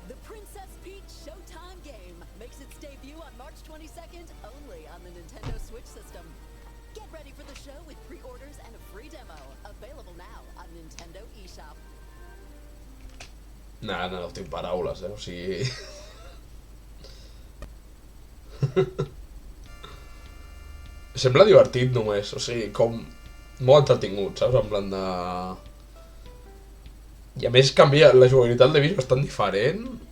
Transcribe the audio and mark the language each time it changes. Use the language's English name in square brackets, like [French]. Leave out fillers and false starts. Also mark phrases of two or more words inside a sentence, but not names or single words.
[English] The Princess Peach Showtime game makes its debut on March 22nd only on the Nintendo Switch system. Get ready for the show with pre-orders and a free demo. Available now on Nintendo eShop. Nah, [Catalan] no tinc paraules, o sigui... Sembla divertit només, o sigui, com... molt entretingut, saps? En plan de... I a més canvia, la jugabilitat l'he vist bastant diferent.